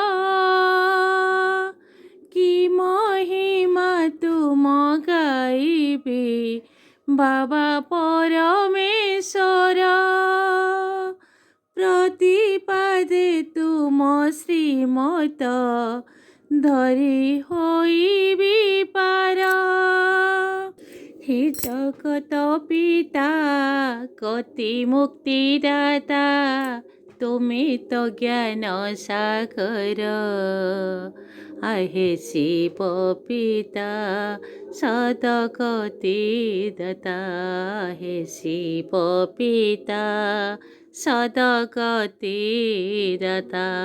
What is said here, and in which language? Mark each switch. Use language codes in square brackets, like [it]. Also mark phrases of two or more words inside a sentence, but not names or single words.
[or] କି ମହିମା ତୁମ ଗାଇବି ବାବା ପରମେଶ୍ୱର, ପ୍ରତିପାଦେ ତୁମ ଶ୍ରୀମତ ଧରି ହୋଇବି ପାର। [bn] হে জগত পিতা গতি মুক্তিদাতা, তুমি তো জ্ঞান সাগর। আহে শিব পিতা সদগতি দাতা, হে শিব পিতা সদগতি দাতা।